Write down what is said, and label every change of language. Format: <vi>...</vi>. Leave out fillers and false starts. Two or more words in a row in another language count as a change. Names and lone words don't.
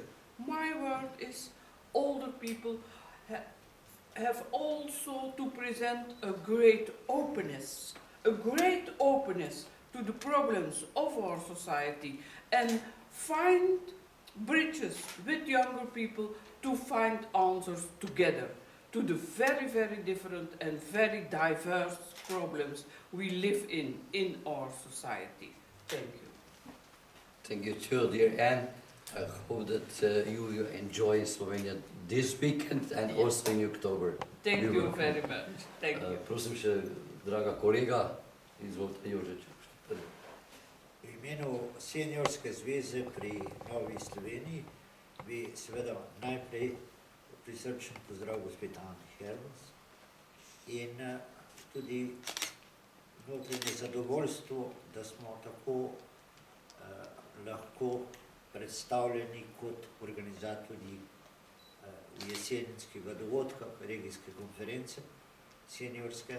<en>My word is, older people have also to present a great openness to the problems of our society, and find bridges with younger people to find answers together to the very, very different and very diverse problems we live in our society. Thank you. Thank you too, dear Anne. I hope that you enjoy Slovenia this weekend and also in October. Thank you very much. Thank you.</en> <sl>Prosim še, draga kolega, izvolite, Jožeč. V imenu Seniorske zveze pri Novi Sloveniji bi seveda najprej prisrčen pozdrav gospod An Hermans in tudi notranje zadovoljstvo, da smo tako lahko predstavljeni kot organizatorji jesenskega dogodka, regijske konference seniorske.</sl>